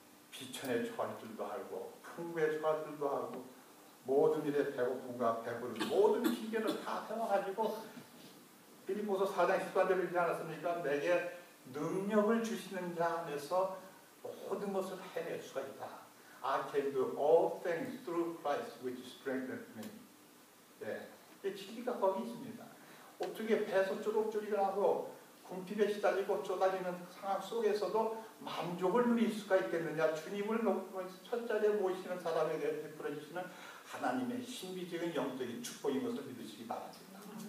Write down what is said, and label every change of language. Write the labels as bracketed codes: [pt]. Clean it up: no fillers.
[ko] 비천에 처할 줄도 알고 풍부에 처할 줄도 알고 모든 일에 배고픔과 배부름 모든 기계를 다 배워가지고 빌립보서 4장 14절에 있지 않았습니까? 내게 능력을 주시는 자 안에서 모든 것을 해낼 수가 있다. [en] I can do all things through Christ which strengthens me. [ko] 네, 진리가 거기 있습니다. 어떻게 배에서 쪼록쪼리가 나고 궁핍에 시달리고 쪼달리는 상황 속에서도 만족을 누릴 수가 있겠느냐. 주님을 높고 첫 자리에 모시는 사람에게 베풀어 주시는 하나님의 신비적인 영적인 축복인 것을 믿으시기 바랍니다.